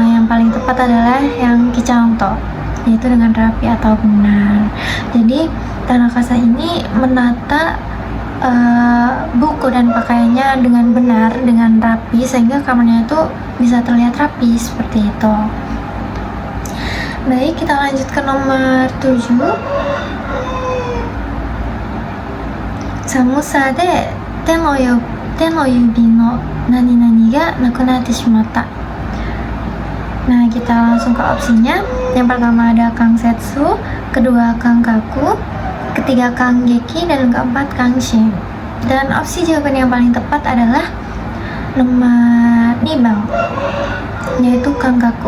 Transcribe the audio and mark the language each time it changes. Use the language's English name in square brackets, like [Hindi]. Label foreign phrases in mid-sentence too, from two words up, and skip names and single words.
[Indonesian] Yang paling tepat adalah yang kichanto, yaitu dengan rapi atau benar. Jadi Tanaka-san ini menata buku dan pakaiannya dengan benar, dengan rapi, sehingga kamarnya itu bisa terlihat rapi seperti itu. Baik, kita lanjut ke nomor 7. [Japanese] 寒さ で 手 の 指 の 何々 が なくなって しまった. [Indonesian] Nah, kita langsung ke opsinya. Yang pertama ada kangsetsu, kedua kangkaku, ketiga kanggeki, dan keempat kangshin. Dan opsi jawaban yang paling tepat adalah nomor 2, yaitu kangkaku.